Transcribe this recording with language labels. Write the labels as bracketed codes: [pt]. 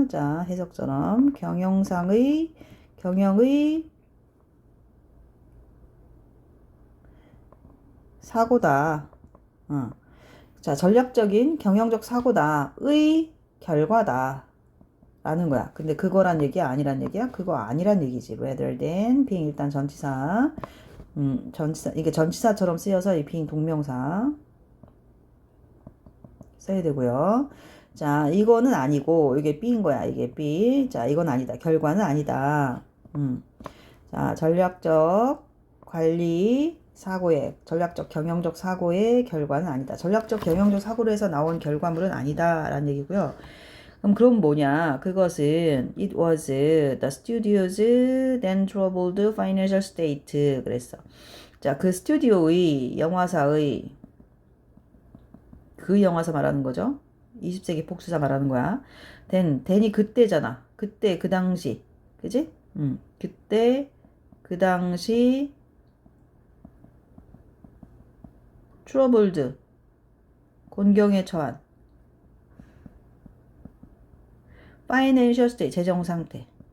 [ko] 자, 해석처럼 경영의 사고다. 자, 전략적인 경영적 사고다의 결과다. 라는 거야. 근데 그거란 얘기야? 아니란 얘기야? 그거 아니란 얘기지. [en] rather than being [ko] 일단 전치사. 전치사. 이게 전치사처럼 쓰여서 이 being 동명사. 써야 되고요. 자, 이거는 아니고, 이게 B인 거야. 이게 B. 자, 이건 아니다. 결과는 아니다. 자, 전략적 관리 사고의, 전략적 경영적 사고의 결과는 아니다. 전략적 경영적 사고로 해서 나온 결과물은 아니다. 라는 얘기고요. 그럼 뭐냐? 그것은 [en] it was the studio's then troubled financial state [ko] 그랬어. 자, 그 스튜디오의 영화사의 그 영화사 말하는 거죠. 20세기 복수사 말하는 거야. then이 그때잖아. 그때 그 당시. 그지? 그때 그 당시 troubled 곤경에 처한 financial state 재정 상태.